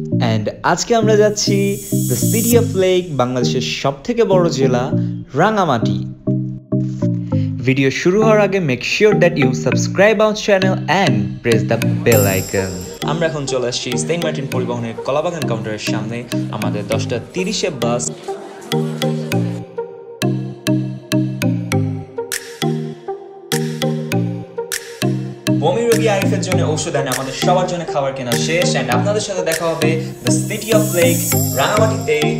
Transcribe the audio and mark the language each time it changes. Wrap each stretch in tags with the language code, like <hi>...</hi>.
<bn>And আজকে আমরা যাচ্ছি the city of lake, বাংলাদেশের সবথেকে বড় জেলা রাঙ্গামাটি। ভিডিও শুরু হওয়ার আগে</bn> <en>make sure that you subscribe our channel and press the bell icon.</en> <bn>আমরা এখন চলে আসছি সেন্ট মার্টিন পরিবহনের কলাবাগান কাউন্টারের সামনে। আমাদের 10:30 এ বাস। বমি রোগী আরিফের জন্য ঔষধ আনে, আমাদের সবার জন্য খাবার কেনা শেষ, এন্ড আপনাদের সাথে দেখা হবে দ্য সিটি অফ লেক রাঙ্গামাটিতে।</bn>